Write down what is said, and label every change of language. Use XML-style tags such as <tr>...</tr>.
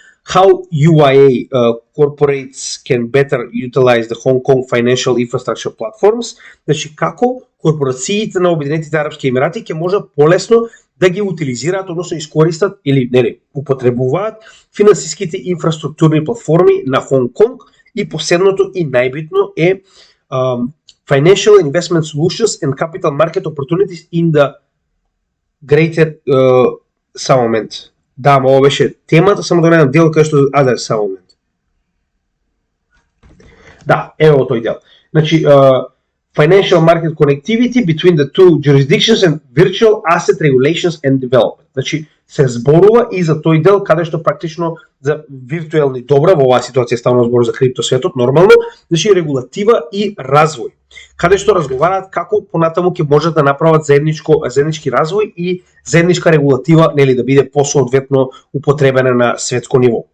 <en>How UIA corporates can better utilize the Hong Kong financial infrastructure platforms,</en> <mk>значи, како корпорациите на Обединетите арапски емирати ќе можат полесно да ги утилизираат, односно искористат или употребуваат финансиските инфраструктурни платформи на Хонг Конг и последното и најбитно е</mk> <en>Financial Investment Solutions and Capital Market Opportunities in the Greater</en> <mk>само момент. Да, ова беше темата, само да најдам дел кај што само момент. Да, ево тој дел. Значи,</mk> <en>Financial Market Connectivity between the two jurisdictions and Virtual Asset Regulations and Development.</en> <mk>Значи, се зборува и за тој дел каде што практично за виртуелни добра, во оваа ситуација ставно збор за криптосветот, нормално, значи регулатива и развој. Каде што разговараат како понатаму ќе можат да направат заеднички развој и заедничка регулатива, нели, да биде посоодветно употребена на светско ниво.</mk>